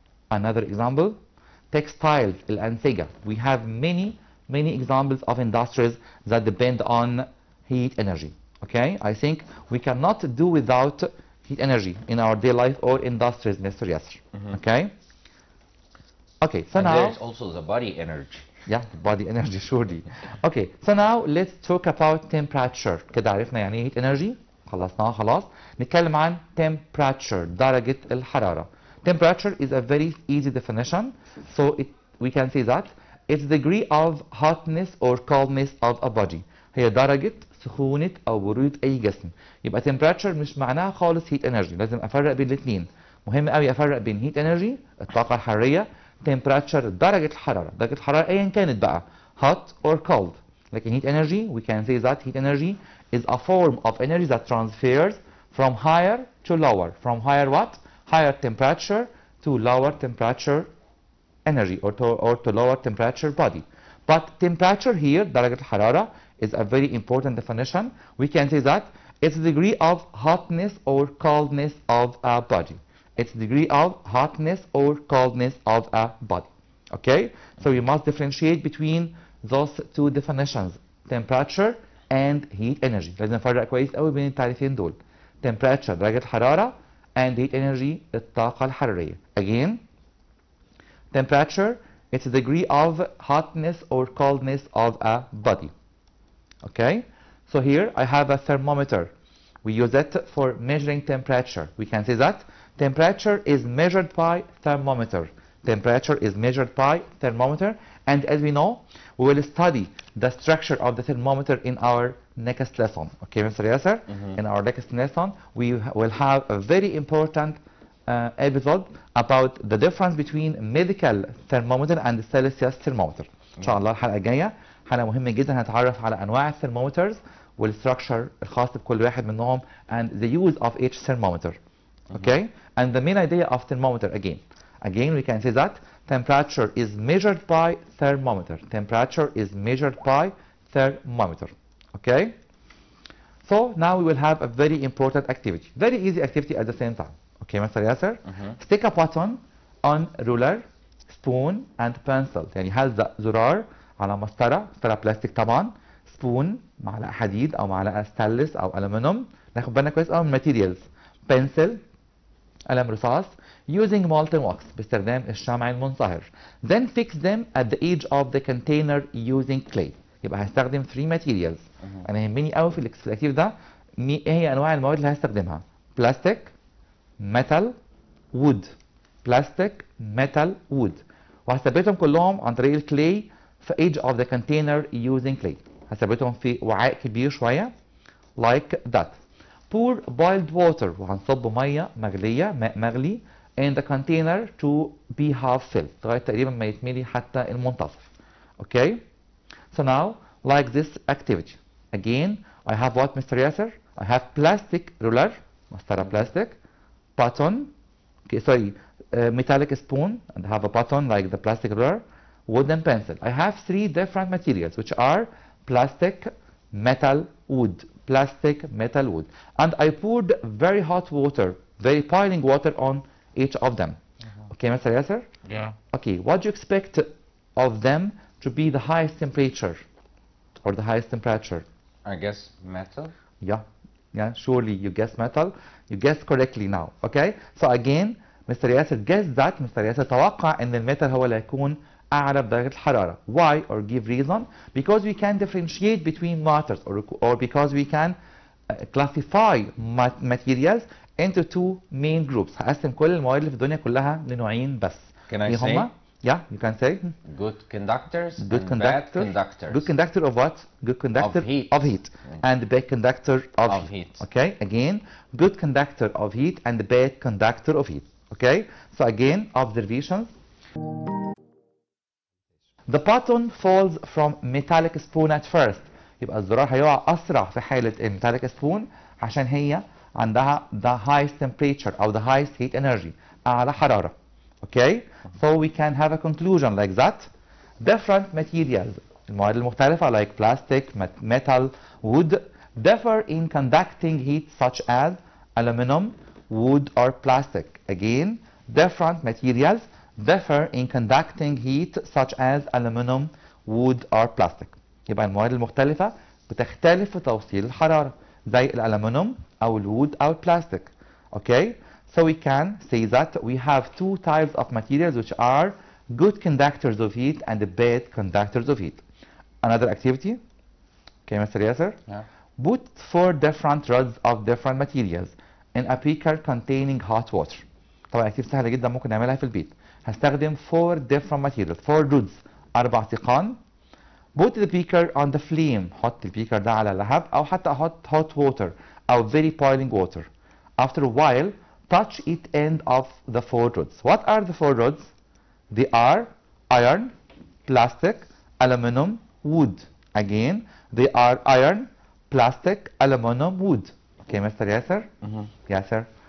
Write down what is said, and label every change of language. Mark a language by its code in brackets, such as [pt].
[en] Another example, textiles [ar] الأنسجة. [en] We have many examples of industries that depend on heat energy. Okay, I think we cannot do without heat energy in our daily life or industries, Mr. Yasser. Okay. Okay, so and now there's also the body energy. Yeah, body energy surely. Okay, so now let's talk about temperature. [ar] كده عرفنا يعني ايه heat energy، خلصناها خلاص. نتكلم عن temperature، درجة الحرارة. [en] Temperature is a very easy definition. So we can say that it's the degree of hotness or coldness of a body. [ar] هي درجة سخونة أو برودة أي جسم. يبقى temperature مش معناها خالص heat energy، لازم أفرق بين الاثنين. مهم قوي أفرق بين heat energy الطاقة الحرارية، temperature درجة الحرارة أيا كانت بقى [en] hot or cold. [ar] لكن [en] heat energy we can say that heat energy is a form of energy that transfers from higher to lower. From higher what? Higher temperature to lower temperature energy or to lower temperature body. But temperature here [ar] درجة الحرارة [en] is a very important definition. We can say that it's the degree of hotness or coldness of a body. It's the degree of hotness or coldness of a body. Okay, so we must differentiate between those two definitions, temperature and heat energy. [ar] لازم نفرق كويس قوي بين التعريفين دول. [en] Temperature [ar] درجة الحرارة [en] and heat energy [ar] الطاقة الحرارية. [en] Again, temperature it's the degree of hotness or coldness of a body. Okay, so here I have a thermometer. We use it for measuring temperature. We can say that temperature is measured by thermometer. Temperature is measured by thermometer, and as we know, we will study the structure of the thermometer in our next lesson. Okay, Mr. Yasser? In our next lesson, we will have a very important episode about the difference between medical thermometer and Celsius thermometer. [ar] إن شاء الله الحلقة الجاية حلقة مهمة جدا، هنتعرف على أنواع الثرمومترز والستراكشر الخاص بكل واحد منهم [en] and the use of each thermometer. Okay, and the main idea of thermometer again we can say that temperature is measured by thermometer. Temperature is measured by thermometer. Okay, so now we will have a very important activity, very easy activity at the same time. Okay, Mr. Yasser? Stick a button on ruler, spoon and pencil. [ar] يعني هلزق زرار على مسطرة بلاستيك طبعا، سبون معلقة حديد أو معلقة ستانلس أو ألمنيوم، ناخد بالنا كويس أوي من الماتيريالز، بنسل قلم رصاص [en] using molten wax [ar] باستخدام الشمع المنصهر. [en] Then fix them at the edge of the container using clay. [ar] يبقى هستخدم 3 materials. أنا يهمني قوي في الاكتيف ده ايه هي أنواع المواد اللي هستخدمها؟ بلاستيك، ميتال، وود. [en] Plastic, metal, wood. [ar] وهثبتهم كلهم عن طريق الكلاي في [en] edge of the container using clay. [ar] هثبتهم في وعاء كبير شوية [en] like that. Pour boiled water [ar] وهنصب ميه مغليه ماء مغلي [en] in the container to be half filled [ar] لغايه تقريبا ما يتملي حتى المنتصف. [en] Okay? So now like this activity. Again I have what, Mr. Yasser? I have plastic ruler, [ar] مسطرة [en] plastic, button, okay, sorry, metallic spoon, and I have a button like the plastic ruler, wooden pencil. I have 3 different materials which are plastic, metal, wood. Plastic, metal, wood. And I poured very hot water, very boiling water on each of them. Okay, Mr. Yasser? Yeah. Okay, what do you expect of them to be the highest temperature or the highest temperature? I guess metal. Yeah, surely you guessed metal. You guessed correctly now. Okay, so again Mr. Yasser guessed that. Mr. [ar] Yasser توقع ان الميتال هو اللي هيكون أعلى بدرجة الحرارة. [en] Why or give reason? Because we can differentiate between matters or because we can classify materials into 2 main groups. [ar] هقسم كل المواد اللي في الدنيا كلها لنوعين بس. [en] Can I say? Yeah, you can say. Good conductors Good and conductor. bad conductors. Good conductor of what? Good conductor of heat. And bad conductor of heat. Okay, again, good conductor of heat and bad conductor of heat. Okay, so again, observations. The button falls from metallic spoon at first. [ar] يبقى الزرار هيقع أسرع في حالة الميتاليك سبون عشان هي عندها [en] the highest temperature [ar] أو [en] the highest heat energy [ar] أعلى حرارة. [en] Okay? So we can have a conclusion like that. Different materials [ar] المواد المختلفة [en] like plastic, metal, wood differ in conducting heat such as aluminum, wood or plastic. Again, different materials differ in conducting heat such as aluminum, wood or plastic. [ar] يبقى المواد المختلفة بتختلف في توصيل الحرارة زي الألمنيوم أو الوود أو البلاستيك. [en] Okay? So we can say that we have 2 types of materials which are good conductors of heat and bad conductors of heat. Another activity. Okay, Mr. Yasser? Yeah. Put 4 different rods of different materials in a beaker containing hot water. [ar] طبعا كتير سهلة جدا ممكن نعملها في البيت. هستخدم [en] 4 different materials 4 rods 4 [ar] سيقان. [en] Put the beaker on the flame. [ar] حط البيكر ده على لهب أو حتى أحط [en] hot water [ar] أو [en] very boiling water. After a while touch each end of the 4 rods. What are the 4 rods? They are iron, plastic, aluminum, wood. Again, they are iron, plastic, aluminum, wood. Okay, Mr. Yasser? Yasser?